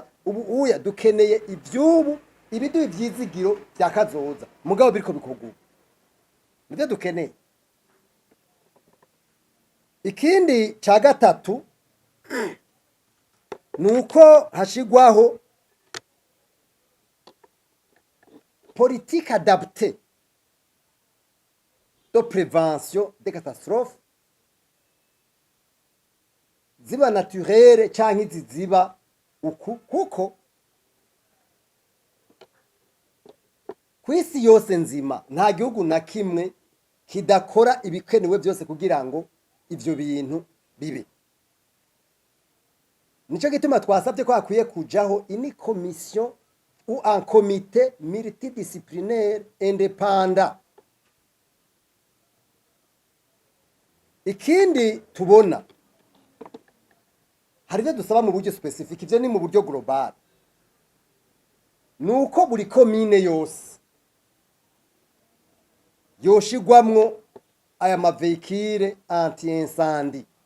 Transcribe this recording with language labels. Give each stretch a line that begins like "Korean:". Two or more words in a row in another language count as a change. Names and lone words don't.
Rundi: Ubu uya dukeneye ivyubu, ibidu ivyizigiro vyakazoza. Mugabo biriko bikoguka. Nivyo dukeneye. Ikindi ca gatatu nuko hashigwaho
French: politique adaptée de prévention des catastrophes,
Rundi: ziba naturelle canke ziziba uku, kuko kwisi yose nzima nta gihugu na kimwe kidakora ibikenewe byose kugira ngo ivyo bintu bibe. Nico gituma twasabye ko akwiye kujaho ini
French: commission ou un comité multidisciplinaire indépendant.
Rundi: Ikindi tubona hari ivyo dusaba mu buryo specific, ivyo ni mu buryo global, nuko buri commune yose yoshigwamwo aya maveikire anti-incendie.